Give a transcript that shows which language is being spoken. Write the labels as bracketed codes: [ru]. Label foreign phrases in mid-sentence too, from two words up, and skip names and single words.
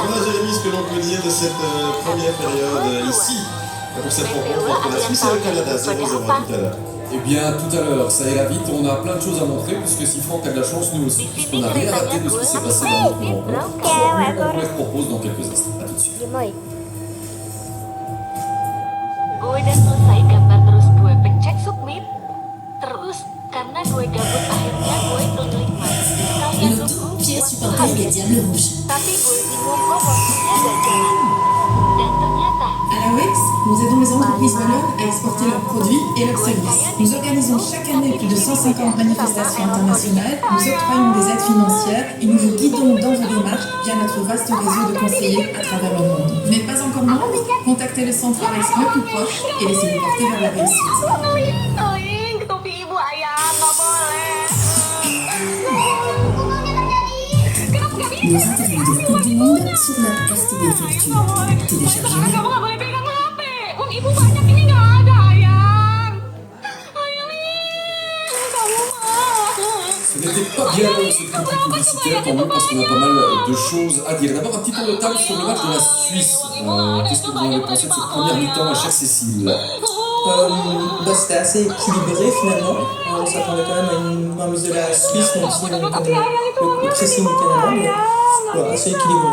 [fr] Voilà Jérémy, ce que l'on peut dire de cette première période ici, pour cette rencontre entre la Suisse et le Canada. 0-0 tout à l'heure. Eh bien, tout à l'heure, ça ira vite, on a plein de choses à montrer, puisque si Franck a de la chance, nous aussi, puisqu'on n'a rien raté de ce qui s'est passé dans notre rencontre. On vous les propose dans quelques instants. À tout de suite. [id] Gue udah selesai gambar terus gue pencet submit. Terus karena gue gabut akhirnya gue klik mas. Kalian tunggu [fr] Pierre supporter les Diables Rouges. [id] tapi gue bingung kok waktunya gak jalan. Dan ternyata [fr] À la WEX, nous aidons les entreprises wallonnes à exporter leurs produits et leurs services. Nous organisons chaque année plus de 150 manifestations internationales, nous octroyons des aides financières et nous vous guidons dans vos démarches via notre vaste réseau de conseillers à travers le monde. Vous n'êtes pas encore membre? Contactez le centre WEX le plus proche et laissez-vous porter vers la réussite. [id] Topi ibu ayam gak boleh. [fr] Nos interviews de la Coupe du Monde sur notre RTB Facture. Téléchargez-les. [id] Kamu gak boleh pegang HP. Uang ibu banyak ini gak ada ayam. Ayam kamu mah. [fr] Ce n'était pas bien long cette petite publicitaire, tant mieux parce qu'on a pas mal de choses à dire. D'abord un petit peu de table sur le match de la Suisse. Qu'est-ce que vous en avez pensé de cette première mi-temps, ma chère Cécile? C'était assez équilibré finalement. On s'attendait quand même à une remise de la Suisse, même si on connaît le pressing du Canada, mais voilà, assez équilibré.